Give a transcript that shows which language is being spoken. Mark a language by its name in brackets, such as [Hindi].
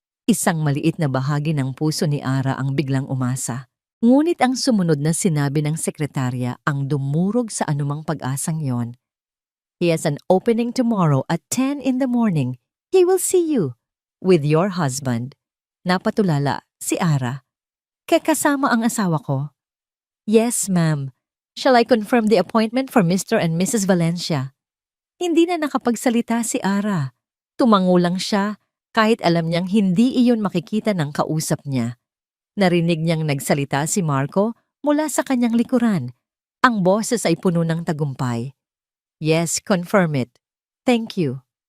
[Filipino] Isang maliit na bahagi ng puso ni Ara ang biglang umasa. Ngunit ang sumunod na sinabi ng sekretarya ang dumurog sa anumang pag-asang yon. [English] He has an opening tomorrow at 10 in the morning. He will see you with your husband. [Filipino] Napatulala si Ara. Kasama ang asawa ko. [English] Yes, ma'am. Shall I confirm the appointment for Mr. and Mrs. Valencia? [Filipino] Hindi na nakapagsalita si Ara. Tumango lang siya kahit alam niyang hindi iyon makikita ng kausap niya. Narinig niyang nagsalita si Marco mula sa kanyang likuran. Ang boses ay puno ng tagumpay. [English] Yes, confirm it. Thank you.